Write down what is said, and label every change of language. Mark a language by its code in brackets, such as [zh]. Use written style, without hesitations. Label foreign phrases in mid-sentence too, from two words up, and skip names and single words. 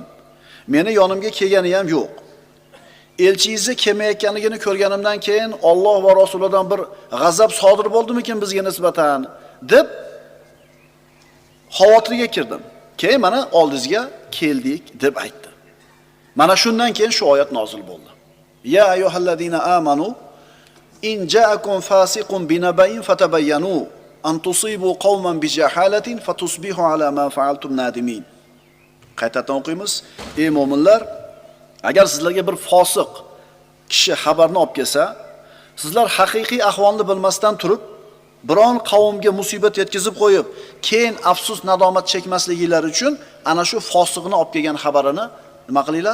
[uz] Meni yonimga kelgani ham yo'q. Elchingizni kelmayotganligini ko'rganimdan keyin Alloh va Rasulidan bir g'azab sodir bo'ldimikin bizga nisbatan?" deb xavotirga kirdim. Keyin mana oldingizga keldik deb aytdi. Mana shundan keyin shu oyat nozil bo'ldi. [ar] يا أيها الذين آمنوا إن جاءكم فاسق بنبإ فتبينوا أن تصيبوا قوما بجهالة فتصبحوا على ما فعلتم نادمين. [uz] Qaytadan o'qiymiz. Ey mu'minlar, agar sizlarga bir fosiq kishi xabarni olib kelsa, sizlar haqiqiy ahvolni bilmasdan turib, biron qavmga musibat yetkazib qo'yib, keyin afsus nadomat chekmasligingiz uchun ana shu fosiqni olib kelgan xabarini nima qilinglar?